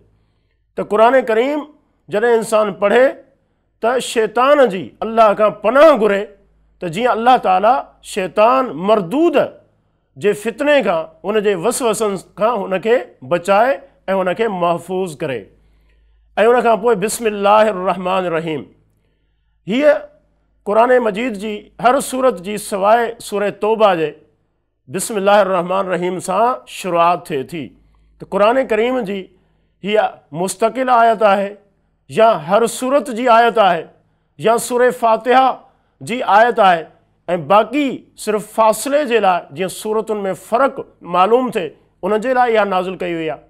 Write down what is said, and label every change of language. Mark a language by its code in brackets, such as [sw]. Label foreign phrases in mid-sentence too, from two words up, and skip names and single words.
[sd] त क़ुर करीम जॾहिं इंसानु पढ़े त शैतान जी अल्लाह खां पनाह घुरे त जीअं अल्लाह ताला शैतान मरदूद जे फितने खां, उन जे वसवसनि खां हुनखे बचाए ऐं हुनखे महफ़ूज़ करे। ऐं उनखां पोइ [ar] بسم الله الرحمن الرحيم, [sd] हीअ क़ुर मजीद जी हर सूरत जी सवाइ सूरह तौबा जे [ar] بسم الله الرحمن الرحيم [sd] सां शुरूआत थिए थी। त क़ुर करीम जी हीअ मुस्तक़िल आयत आहे या हर सूरत जी आयत आहे या सूरह फ़ातिहा जी आयत आहे, ऐं बाक़ी सिर्फ़ु फ़ासिले जे लाइ जीअं सूरतुनि में फ़र्क़ु मालूम थिए उन जे लाइ इहा नाज़िल कई हुई आहे।